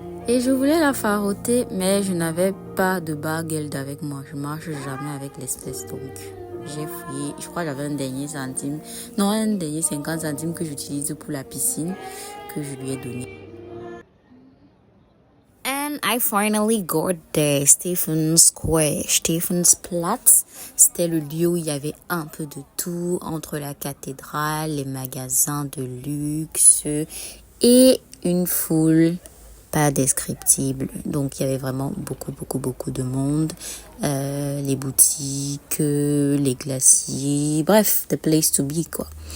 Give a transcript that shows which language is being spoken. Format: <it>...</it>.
<fr>Et je voulais la faroter, mais je n'avais pas de baguette avec moi. Je marche jamais avec l'espèce, donc j'ai fouillé. Je crois que j'avais un dernier centime. Non, un dernier 50 centimes que j'utilise pour la piscine, que je lui ai donné.</fr> <en>And I finally got there, Stephen's Square, Stephansplatz.</en> <fr>C'était le lieu où il y avait un peu de tout, entre la cathédrale, les magasins de luxe et une foule pas descriptible. Donc, il y avait vraiment beaucoup de monde. Les boutiques, les glaciers, bref,</fr> <en>the place to be,</en> <fr>quoi.</fr>